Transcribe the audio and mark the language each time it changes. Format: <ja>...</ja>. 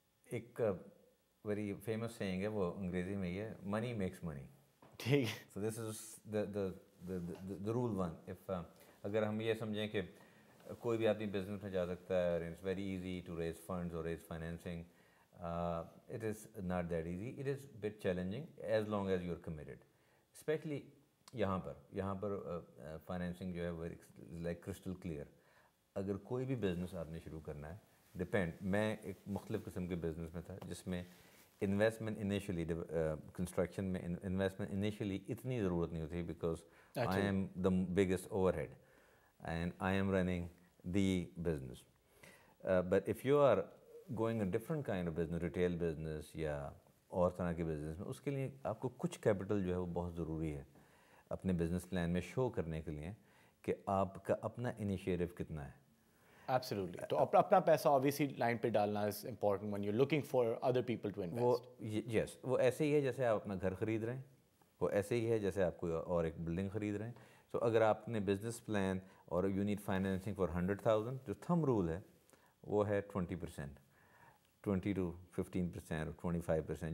<ur>ایک very famous seeing ہے, وہ انگریزی میں یہ ہے, منی میکس منی. ٹھیک.</ur> <en>So this is the rule one.</en> <ur>اگر ہم یہ سمجھیں کہ کوئی بھی آدمی بزنس میں جا سکتا ہے اور</ur> <en>It's very easy to raise funds اور raise financing, it is not that easy. It is a bit challenging as long as you are committed.</en> <ur>Especially یہاں پر فائنینسنگ جو ہے وہ لائک کرسٹل کلیئر. اگر کوئی بھی بزنس آپ نے شروع کرنا ہے, ڈپینڈ, میں ایک مختلف قسم کے بزنس میں تھا جس میں انویسٹمنٹ انیشلی کنسٹرکشن میں انویسٹمنٹ انیشلی اتنی ضرورت نہیں ہوتی</ur> <en>Because I am the biggest overhead and I am running the business. But if you are going a different kind of business,</en> <ur>retail business یا اور طرح کے بزنس میں, اس کے لیے آپ کو کچھ کیپٹل جو ہے وہ بہت ضروری ہے. اپنے بزنس پلان میں شو کرنے کے لیے کہ آپ کا اپنا انیشیٹو کتنا ہے.</ur> <en>Absolutely.</en> <ur>تو اپنا پیسہ</ur> <en>obviously</en> <ur>لائن پہ ڈالنا</ur> <en>is important when you're looking for other people to invest.</en> <ur>وہ یس وہ ایسے ہی ہے جیسے آپ اپنا گھر خرید رہے ہیں, وہ ایسے ہی ہے جیسے آپ کوئی اور ایک بلڈنگ خرید رہے ہیں. تو اگر آپ نے بزنس پلان اور</ur> <en>you need financing for</en> <ur>100,000, جو تھم رول ہے وہ ہے 20%, 20 to 15% اور 25%.</ur>